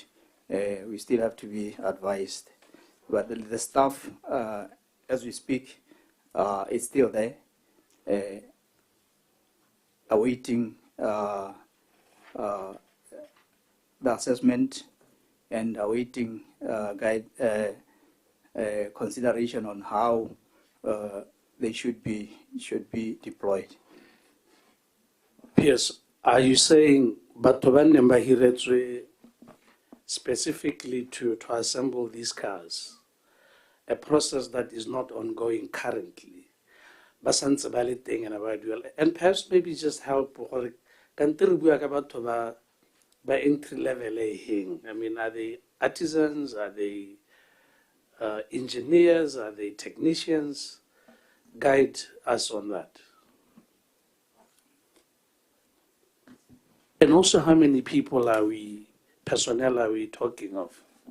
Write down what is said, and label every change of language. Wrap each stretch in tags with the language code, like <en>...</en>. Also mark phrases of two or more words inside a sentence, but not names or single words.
<en>We still have to be advised. But the staff, as we speak, is still there, awaiting the assessment and awaiting consideration on how they should be deployed. Yes, are you saying specifically to assemble these cars, a process that is not ongoing currently,</en> <tn>santse ba le teng and ba duela.</tn> <en>And perhaps maybe just help</en> <tn>gore kante re bua ka batho ba</tn> <en>entry level</en> <tn>heng.</tn> <en>I mean, are they artisans? Are they engineers? Are they technicians? Guide us on that. And also, how many people personnel are we talking of?</en>